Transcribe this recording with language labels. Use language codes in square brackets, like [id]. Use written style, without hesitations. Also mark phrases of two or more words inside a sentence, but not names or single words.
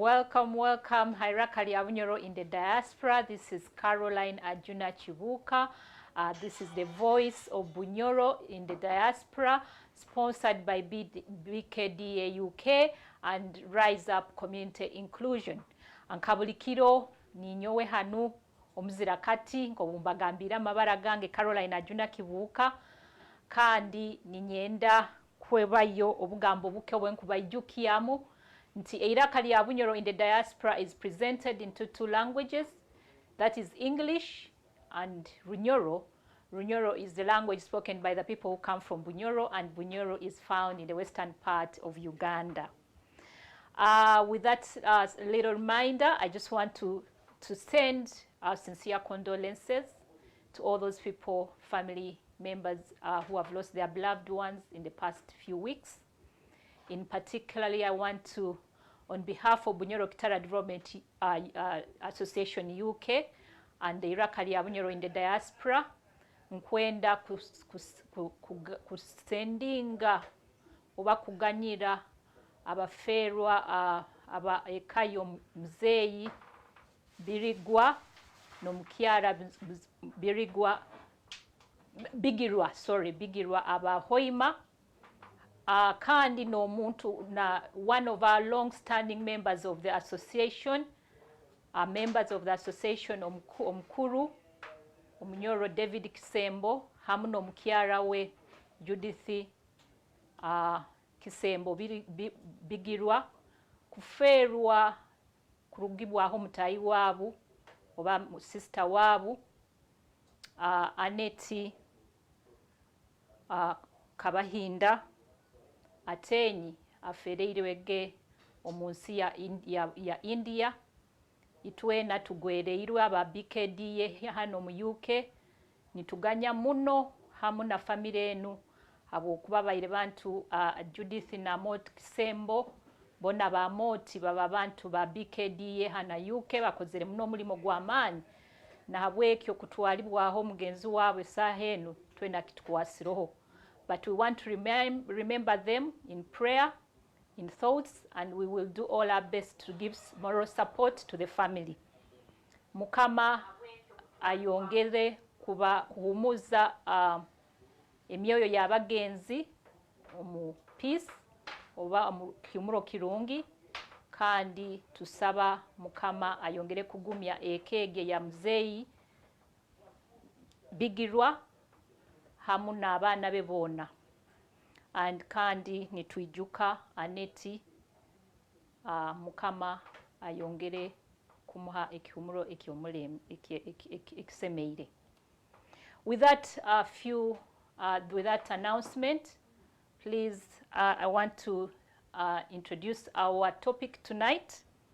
[en] welcome. [nyo] Hairakali Abunyoro [en] in the diaspora. This is Caroline Ajuna Chibuka. This is the voice of Bunyoro in the diaspora, sponsored by BKDA UK and Rise Up Community Inclusion. [nyo] Ankabulikiro ninyowe hanu omuzira kati ngobumbagambira mabara gange Caroline Ajuna Kibuka kandi ninyenda kwebayo obugambo buke bwenkubayijukiyamu nti Eirakali lya Bunyoro [en] in the diaspora is presented into two languages, that is English and [nyo] Runyoro. [en] Runyoro is the language spoken by the people who come from Bunyoro, and Bunyoro is found in the western part of Uganda. With that little reminder, I just want to send our sincere condolences to all those people, family members who have lost their beloved ones in the past few weeks. In particularly, I want to, on behalf of Bunyoro Kitara Development Association UK and the Eirakali lya Bunyoro in the diaspora, [nyo] nkwenda kusendinga oba kuganyira abaferwa aba ekayo mzeyi Birigwa nomukyala Bigirwa aba Hoima. Kandi no muntu na [en] one of our long-standing members of the association, members of the association omukuru [nyo] Omunyoro David Kisembo hamu n'omukyala we Judith Kisembo Bigirwa kuferwa kurugibwaho mutayi wabu oba sister wabu Aneti Kabahinda Atenyi afereirwege omunsi ya India. Itwena tugwereirwe aba BKDA hano mu UK nituganya muno hamu na family enu abo kuba baire bantu Judith na Mot Kisembo bona ba Moti baba bantu ba BKDA hana UK bakozere muno mulimo gw'amaanyi na habwekyo kutwalibwaho mugenzi wabwe sahenu twena kitukwasiroho. [en] But we want to remember them in prayer, in thoughts, and we will do all our best to give moral support to the family. [nyo] Mukama ayongere kuhumuza emyoyo y'abagenzi mu peace oba mu kiumuro kirungi, kandi tusaba Mukama ayongere kugumya ekege ya mzeyi Bigirwa hamu n'abaana be bona, and kandi nitwijuka Aneti Mukama ayongere kumuha ekiumuro ekisemeire. [en] With that with that announcement, please I want to introduce our topic tonight.